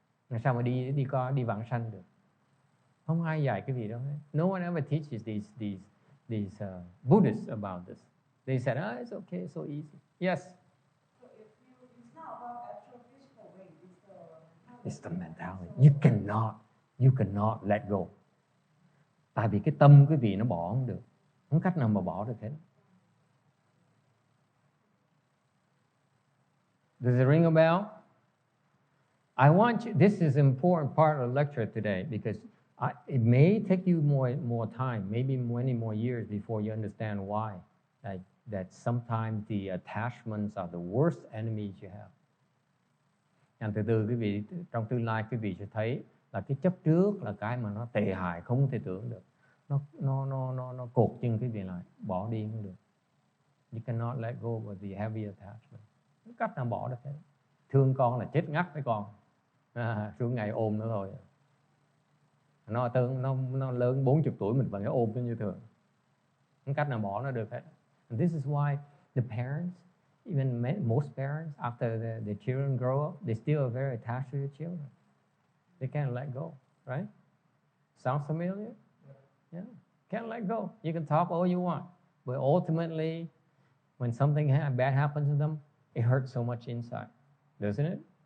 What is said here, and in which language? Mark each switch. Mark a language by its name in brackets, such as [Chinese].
[Vietnamese] Làm sao mà đi vãng sanh được? Không ai dạy cái gì đâu. [English] No one ever teaches these Buddhists about this. They said, it's okay, it's so easy. Yes. So it's not about actual physical way. It's the mentality. You cannot let go. [Vietnamese] Tại vì cái tâm quý vị nó bỏ không được, không cách nào mà bỏ được hết. [English] Does it ring a bell? I want you. This is an important part of the lecture today because it may take you more time, maybe many more years before you understand why. That sometimes the attachments are the worst enemies you have. [Vietnamese] And từ từ quý vị trong tương lai quý vị sẽ thấy là cái chấp trước là cái mà nó tệ hại không thể tưởng được. Nó cột chân quý vị lại, bỏ đi không được. [English] You cannot let go of the heavy attachment. [Vietnamese] Không cách nào bỏ được hết. Thương con là chết ngắt với con. Xuống ngày ôm nữa thôi. Nó lớn 40 tuổi mình vẫn ôm nó như thường. Không cách nào bỏ nó được hết. [English] And this is why the parents, even most parents, after the children grow up, they still are very attached to their children. They can't let go, right? Sounds familiar? Yeah. Can't let go. You can talk all you want, but ultimately, when something bad happens to them, it hurts so much inside, doesn't it?